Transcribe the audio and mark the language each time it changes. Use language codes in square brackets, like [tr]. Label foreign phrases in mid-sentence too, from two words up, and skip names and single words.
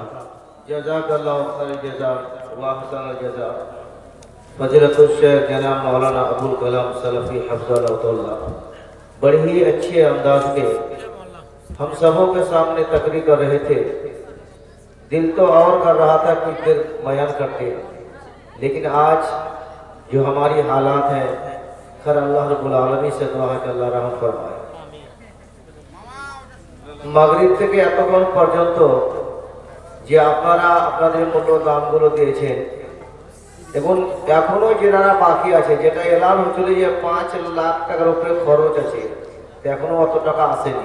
[ar] جزاک اللہ خیر جزا واحسن الجزا [ur] فضیلت الشیخ جناب مولانا ابوالکلام سلفی [ar] حفظہ اللہ تعالی [ur] بڑی ہی اچھے انداز کے ہم سبوں کے سامنے تقریر کر رہے تھے۔ دل تو اور کر رہا تھا کہ دل بیان کرتے، لیکن آج جو ہماری حالات ہیں خیر [ar] اللہ رب العالمین [ur] سے دعا ہے کہ اللہ رحم فرمائے۔ [bn] মাগরিব থেকে এতক্ষণ পর্যন্ত যে আপনারা আপনাদের মূল্য দামগুলো দিয়েছেন এবং এখনো যারা বাকি আছে, যেটা এলান হচ্ছিল যে 5 লাখ টাকার উপরে খরচ আছে, এখনো অত টাকা আসেনি।